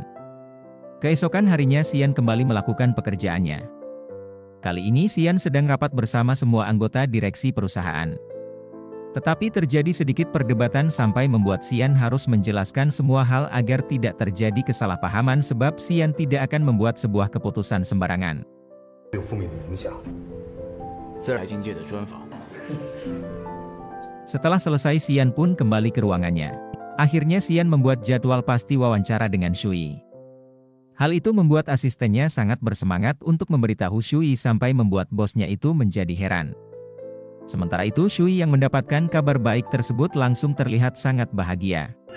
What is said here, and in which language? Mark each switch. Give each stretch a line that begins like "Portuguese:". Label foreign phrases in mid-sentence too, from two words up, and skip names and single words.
Indonesian: Keesokan harinya Xian kembali melakukan pekerjaannya. Kali ini Xian sedang rapat bersama semua anggota direksi perusahaan. Tetapi terjadi sedikit perdebatan sampai membuat Xian harus menjelaskan semua hal agar tidak terjadi kesalahpahaman, sebab Xian tidak akan membuat sebuah keputusan sembarangan.
Chinese: 有负面的影响。自财经界的专访。
Indonesian: Setelah selesai Xian pun kembali ke ruangannya. Akhirnya Xian membuat jadwal pasti wawancara dengan Shui. Hal itu membuat asistennya sangat bersemangat untuk memberitahu Shui sampai membuat bosnya itu menjadi heran. Sementara itu Shui yang mendapatkan kabar baik tersebut langsung terlihat sangat bahagia.